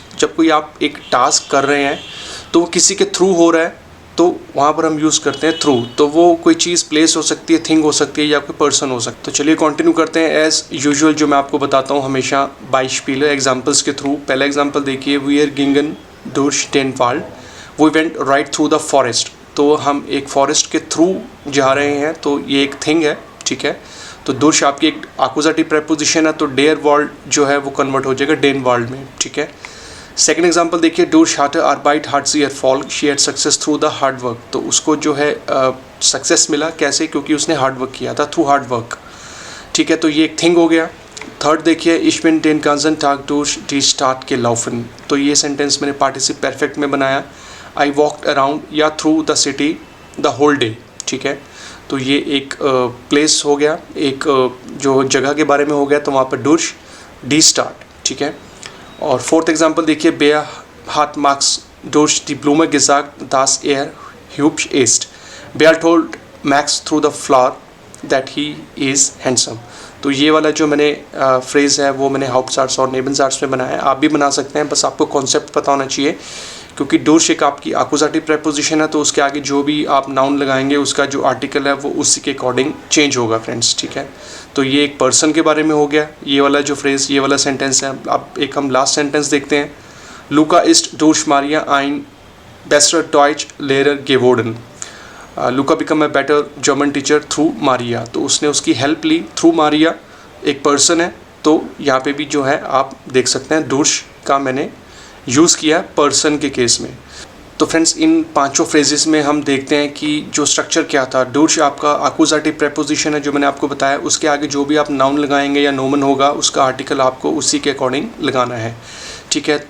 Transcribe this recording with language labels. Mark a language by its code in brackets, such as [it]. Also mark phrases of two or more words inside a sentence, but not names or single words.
[hi] जब कोई आप एक टास्क कर रहे हैं तो वो किसी के थ्रू हो रहा है, तो वहाँ पर हम यूज़ करते हैं थ्रू. तो वो कोई चीज़ प्लेस हो सकती है, थिंग हो सकती है या कोई पर्सन हो सकता है. तो चलिए कंटिन्यू करते हैं [en] as usual, [hi] जो मैं आपको बताता हूँ हमेशा बाइस्पीलर एग्जाम्पल्स के थ्रू. पहला एग्जाम्पल देखिए, [de] wir gingen durch den Wald, [en] वी वेंट राइट थ्रू द फॉरेस्ट. [hi] तो हम एक फॉरेस्ट के थ्रू जा रहे हैं, तो ये एक थिंग है, ठीक है. तो durch आपकी एक [en] accusative preposition [hi] है, तो [de] der Wald [hi] जो है वो कन्वर्ट हो जाएगा [de] den Wald [hi] में, ठीक है. सेकेंड एग्जाम्पल देखिए, [de] durch harte Arbeit hat sie Erfolg, [en] she had success through the hard work. [hi] तो उसको जो है सक्सेस मिला कैसे, क्योंकि उसने [en] hard work [hi] किया था, [en] through hard work, [hi] ठीक है. तो ये एक थिंग हो गया. थर्ड देखिए, [de] ich bin den ganzen Tag durch die Stadt gelaufen. [hi] तो ये सेंटेंस मैंने [de] Partizip Perfekt [hi] में बनाया. [en] I walked around या through the city the whole day, [hi] ठीक है. तो ये एक प्लेस हो गया, एक जो जगह के बारे में हो गया, तो वहाँ पर [de] durch die Stadt, [hi] ठीक है. और फोर्थ एग्जांपल देखिए, [de] Bea hat Max durch die Blume gesagt, dass er hübsch ist. [en] Bea told Max through the flower that he is handsome. [hi] तो ये वाला जो मैंने फ्रेज़ है वो मैंने हाउप्टसार्ट्स और नेबनसार्ट्स में बनाया है. आप भी बना सकते हैं, बस आपको कॉन्सेप्ट पता होना चाहिए, क्योंकि durch एक आपकी [en] accusative preposition [hi] है, तो उसके आगे जो भी आप नाउन लगाएंगे उसका जो आर्टिकल है वो उसी के अकॉर्डिंग चेंज होगा फ्रेंड्स, ठीक है. तो ये एक पर्सन के बारे में हो गया ये वाला जो फ्रेज़, ये वाला सेंटेंस है. अब एक हम [en] last sentence [hi] देखते हैं. [de] Luca ist durch Maria ein besserer Deutsch-Lehrer geworden. [en] Luca become a better German teacher through Maria. [hi] तो उसने उसकी हेल्प ली थ्रू मारिया, एक पर्सन है. तो यहाँ पे भी जो है आप देख सकते हैं durch का मैंने यूज़ किया पर्सन के केस में. तो फ्रेंड्स, इन पांचों फ्रेजेस में हम देखते हैं कि जो स्ट्रक्चर क्या था. durch आपका [en] accusative preposition [hi] है जो मैंने आपको बताया, उसके आगे जो भी आप नाउन लगाएंगे या नोमन होगा उसका आर्टिकल आपको उसी के अकॉर्डिंग लगाना है, ठीक है.